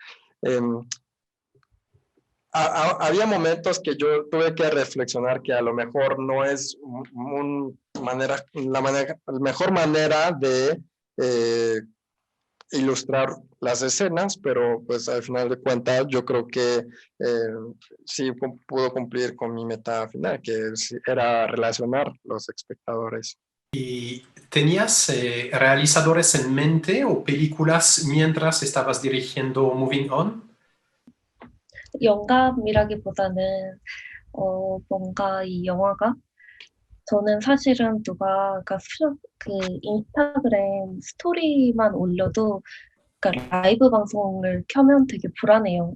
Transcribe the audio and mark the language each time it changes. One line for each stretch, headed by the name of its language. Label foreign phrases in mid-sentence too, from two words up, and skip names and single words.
Spanish: Había momentos que yo tuve que reflexionar que a lo mejor no es la mejor manera de ilustrar las escenas, pero pues al final de cuentas yo creo que sí pudo cumplir con mi meta final, que era relacionar los espectadores. ¿Y tenías realizadores en mente o películas mientras estabas dirigiendo Moving On?
Korean: 영감이라기보다는 뭔가 이 영화가 저는 사실은 누가 그 인스타그램 스토리만 올려도 그러니까 라이브 방송을 켜면 되게 불안해요.